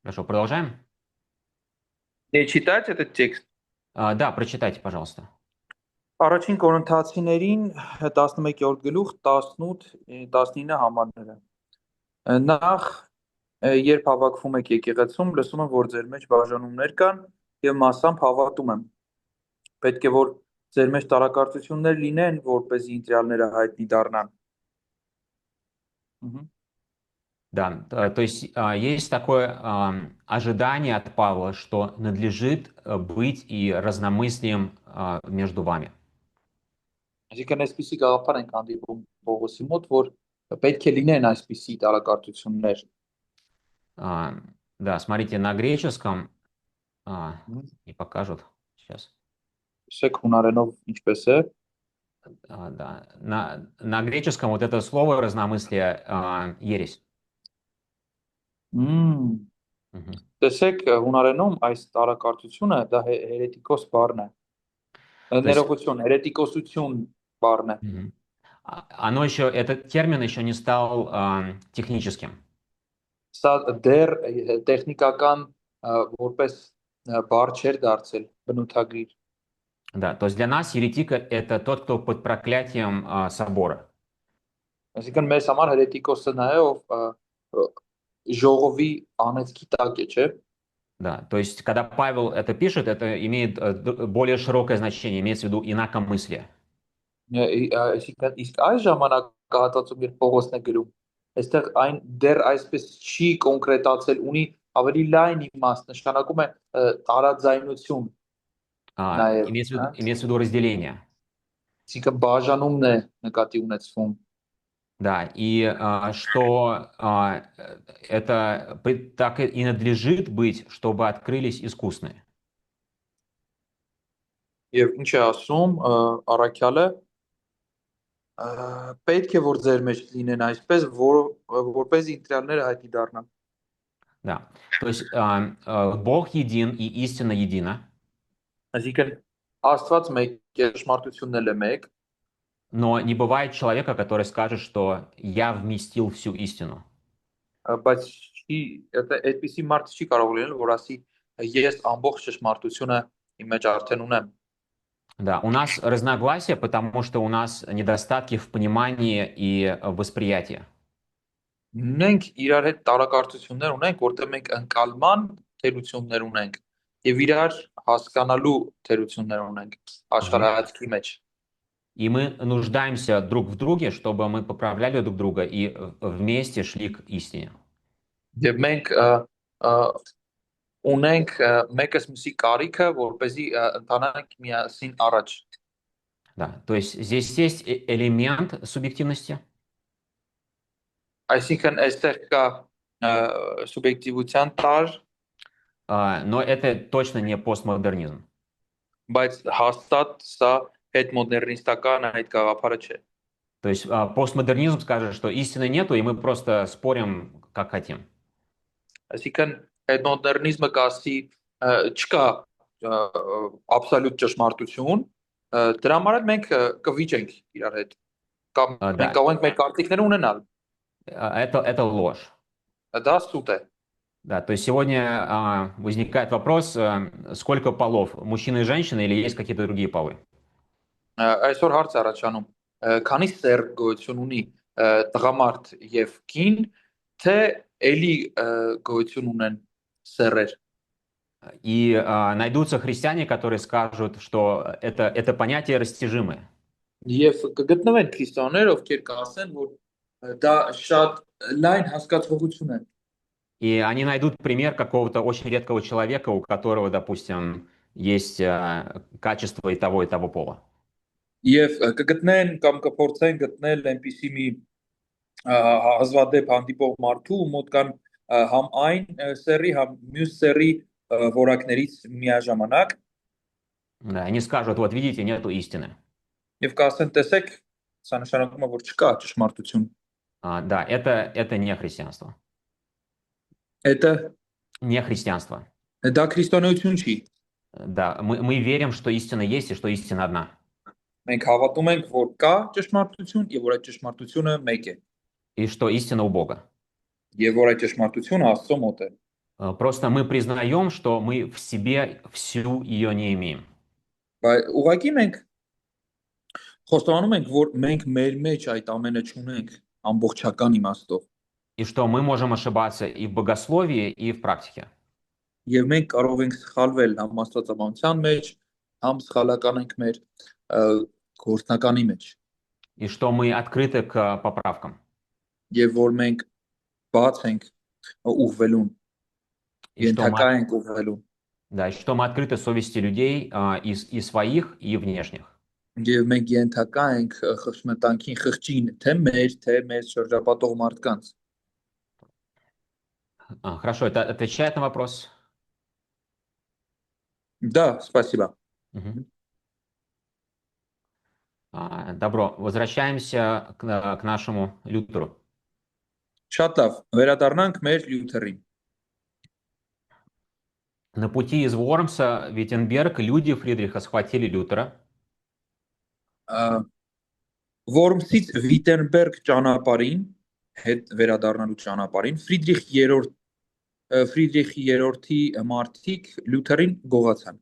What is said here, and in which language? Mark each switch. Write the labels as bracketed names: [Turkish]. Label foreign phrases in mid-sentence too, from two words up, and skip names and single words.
[Russian] Хорошо, продолжаем? Не читать этот текст. Да, прочитайте, пожалуйста. [Armenian] Առաջին Կորինթացիներին 11-րդ գլուխ 18-19 համարները։ Նախ երբ հավաքվում եք եկեղեցում, լսում եմ, որ ձեր մեջ բաժանումներ կան եւ մասամբ հավատում եմ։ Պետք է որ ձեր մեջ տարակարծություններ լինեն, որպեսզի ընտրյալները հայտնի դառնան։ [Russian] Да, то есть есть такое ожидание от Павла, что надлежит быть и разномыслием между вами. [Armenian] Այսինքն այսպիսի գաղափար ենք հանդիպում Պողոսի մոտ, որ պետք է լինեն այսպիսի տարակարծություններ։ [Russian] Да, смотрите, на греческом не покажут сейчас. [Armenian] Տեսեք հունարենով ինչպես է։ [Russian] Да, на греческом вот это слово разномыслие ересь. [Armenian] Տեսեք հունարենում այս տարակարծությունը դա հերետիկոս բառն է։ Ներողություն, հերետիկոսություն բառն է։ [Russian] Оно еще, этот термин еще не стал техническим. [Armenian] Սա դեռ տեխնիկական որպես բառ չէր դարձել բնութագրիր։ [Russian] Да, то есть для нас еретик это тот, кто под проклятием собора. [Armenian] Այսինքն մեզ համար հերետիկոսը նա է, ով ժողովի անեծքի տակ է, չէ՞։ [Russian] Да, то есть когда Павел это пишет, это имеет более широкое значение, имеется в виду инакомыслие. [Armenian] Այսինքն իսկ այս ժամանակահատվածում երբ Պողոսն է գրում, այստեղ այն դեռ այսպես չի կոնկրետացել, ունի ավելի լայն իմաստ, նշանակում է տարաձայնություն։ [Russian] Имеется в виду разделение. [Armenian] Այսինքն բաժանումն է նկատի ունեցվում։ [Russian] Да, и что это так и надлежит быть, чтобы открылись искусные. [Armenian] Եվ ինչ է ասում առաքյալը, պետք է որ ձեր մեջ լինեն այսպես, որպեսզի ընտրյալները հայտնի դառնան։ [Russian] Да, то есть Бог един и истина едина. [Armenian] Այսինքն Աստված մեկ է, ճշմարտությունն էլ է մեկ։ [Russian] Но не бывает человека, который скажет, что я вместил всю истину. [Armenian] Բայց այդպիսի մարդ չի կարող լինել, որ ասի ես ամբողջ ճշմարտությունը իմ մեջ արդեն ունեմ։ [Russian] Да, у нас разногласия, потому что у нас недостатки в понимании и восприятии. [Armenian] Մենք իրար հետ տարակարծություններ ունենք, որտեղ մենք ընկալման թերություններ ունենք եւ իրար հասկանալու թերություններ ունենք աշխարհայացքի մեջ։ [Russian] И мы нуждаемся друг в друге, чтобы мы поправляли друг друга и вместе шли к истине. [Armenian] Եվ մենք ունենք մեկս մյուսի կարիքը, որպեսզի ընթանանք միասին առաջ։ [Russian] Да, то есть здесь есть элемент субъективности. [Armenian] Այսինքն այստեղ կա սուբյեկտիվության տար, [Russian] но это точно не постмодернизм. [Armenian] Բայց հաստատ սա հետմոդեռնիստական այդ գաղափարը չէ։ [Russian] То есть постмодернизм скажет, что истины нету, и мы просто спорим, как хотим. [Armenian] Այսինքն հետմոդեռնիզմը կասի չկա աբսոլյուտ ճշմարտություն, դրա համար էլ մենք կվիճենք իրար հետ։ Կամ մենք կարող ենք մեր կարծիքները ունենալ։ [Russian] Это ложь. [Armenian] Դա սուտ է։ [Russian] Да, то есть сегодня возникает вопрос, сколько полов, мужчины и женщины, или есть какие-то другие полы? [Armenian] Այսօր հարց է առաջանում, քանի սեր գոյություն ունի տղամարդ եւ կին, թե էլի գոյություն ունեն սերեր։ [Russian] И найдутся христиане, которые скажут, что это понятие растяжимое. [Armenian] Եվ կգտնվեն քրիստոնյաներ, ովքեր կասեն, որ դա շատ լայն հասկացողություն է։ [Russian] И они найдут пример какого-то очень редкого человека, у которого, допустим, есть качество и того пола. [Armenian] Եվ կգտնեն կամ կփորձեն գտնել այնպիսի մի հազվադեպ հանդիպող մարդու, մոտ կան համ այն սերի, համ մյուս սերի որակներից միաժամանակ։ [Russian] Да, они скажут, вот видите, нету истины. [Armenian] Եվ կասեն, տեսեք, սա նշանակում է, որ չկա ճշմարտություն։ [Russian] Да, это не христианство. Это не христианство. [Armenian] Դա քրիստոնեություն չի։ [Russian] Да, мы верим, что истина есть и что истина одна. [Armenian] Մենք հավատում ենք, որ կա ճշմարտություն եւ որ այդ ճշմարտությունը մեկ է։ [Russian] И что истина у Бога. [Armenian] Եվ որ այդ ճշմարտությունը Աստծո մոտ է։ [Russian] Просто мы prизнаем, что мы в себе всю ее не имеем. [Armenian] Բայց ուղղակի մենք խոստովանում ենք, որ մենք մեր մեջ այդ ամենը չունենք ամբողջական իմաստով, [Russian] И что мы можем ошибаться и в богословии, и в практике. [Armenian] եւ մենք կարող ենք սխալվել համ աստվածաբանության մեջ, համ սխալական ենք մեր գործնականի մեջ, [Russian] И что мы открыты к поправкам. [Armenian] եւ որ մենք բաց ենք ուղղվելուն, [Russian] И что [Armenian] ենթակա [Russian] мы, [Armenian] ենք ուղղվելուն, [Russian] да, и что мы открыты совести людей и своих, и внешних. [Armenian] եւ մենք ենթակա ենք խղճմտանքին, խղճին, թե մեր շրջապատող մարդկանց։ [Russian] Хорошо, это отвечает на вопрос? Да, спасибо. Мгм. Добро, возвращаемся к нашему Лютеру. [Armenian] Շատ լավ, վերադառնանք մեր Լյութերին։ [Russian] На пути из Вормса в Виттенберг люди Фридриха схватили Лютера. [Armenian] Որմսից Վիտենբերգ ճանապարհին, հետ վերադառնալու ճանապարհին, Ֆրիդրիխի երրորդի մարդիկ Լյութերին գողացան։